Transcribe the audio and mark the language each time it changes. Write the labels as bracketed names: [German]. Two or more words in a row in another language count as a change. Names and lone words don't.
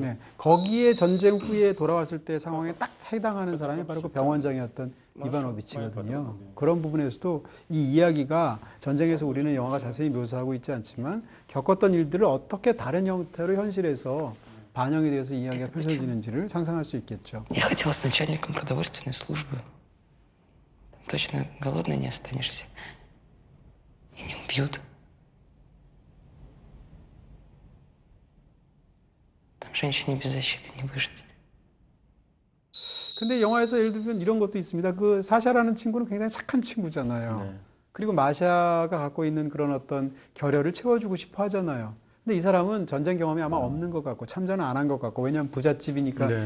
[Korean] 네, 거기에 전쟁 후에 돌아왔을 때 상황에 딱 해당하는 사람이 바로 그 병원장이었던 이바노비치거든요. 그런 부분에서도 이 이야기가 전쟁에서 우리는 영화가 자세히 묘사하고 있지 않지만 겪었던 일들을 어떻게 다른 형태로 현실에서 반영이 되어서 이야기가 펼쳐지는지를 상상할 수 있겠죠. [Russian] Я хотела с начальником продовольственной службы. Точно голодной не останешься. И не убьют. Там женщине без защиты не выжить. [Korean] 근데 영화에서 예를 들면 이런 것도 있습니다. 그 사샤라는 친구는 굉장히 착한 친구잖아요. 네. 그리고 마샤가 갖고 있는 그런 어떤 결여를 채워주고 싶어 하잖아요. 근데 이 사람은 전쟁 경험이 아마 없는 것 같고 참전은 안 한 것 같고 왜냐하면 부잣집이니까 네.